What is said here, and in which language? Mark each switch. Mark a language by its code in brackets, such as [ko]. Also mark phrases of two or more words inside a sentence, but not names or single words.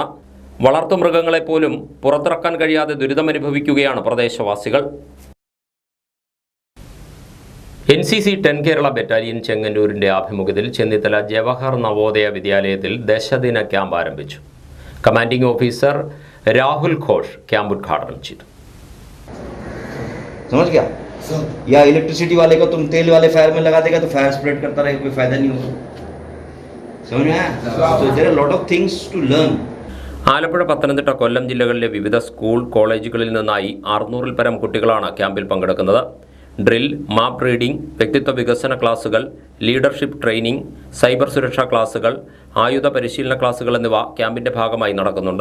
[ml] വളർത്തുമൃഗങ്ങളെപ്പോലും പുറത്തിറക്കാൻ കഴിയാതെ ദുരിതമനുഭവിക്കുകയാണ് പ്രദേശവാസികൾ. NCC 10 കേരള ബറ്റാലിയൻ ചെങ്ങന്നൂരിന്റെ ആഭിമുഖ്യത്തിൽ ചെന്നിത്തല ജവഹർ നവോദയ വിദ്യാലയത്തിൽ ദശദിന ക്യാമ്പ് ആരംഭിച്ചു. കമാൻഡിംഗ് ഓഫീസർ രാഹുൽ ഘോഷ് ക്യാമ്പ് ഉദ്ഘാടനം ചെയ്തു. [hi] समझ गया? या इलेक्ट्रिसिटी वाले को तुम तेल वाले फायर में लगा देगा तो [en] fire spread [hi] करता रहेगा, कोई फायदा नहीं होगा. समझ में आया? [en] So there are a lot of things to learn. [ml] ആലപ്പുഴ, പത്തനംതിട്ട, കൊല്ലം ജില്ലകളിലെ വിവിധ സ്കൂൾ കോളേജുകളിൽ നിന്നായി 600-ൽ പരം കുട്ടികളാണ് ക്യാമ്പിൽ പങ്കെടുക്കുന്നത്. ഡ്രിൽ, മാപ്പ് റീഡിംഗ്, വ്യക്തിത്വ വികസന ക്ലാസുകൾ, ലീഡർഷിപ്പ് ട്രെയിനിംഗ്, സൈബർ സുരക്ഷാ ക്ലാസുകൾ, ആയുധ പരിശീലന ക്ലാസുകൾ എന്നിവ ക്യാമ്പിന്റെ ഭാഗമായി നടക്കുന്നുണ്ട്.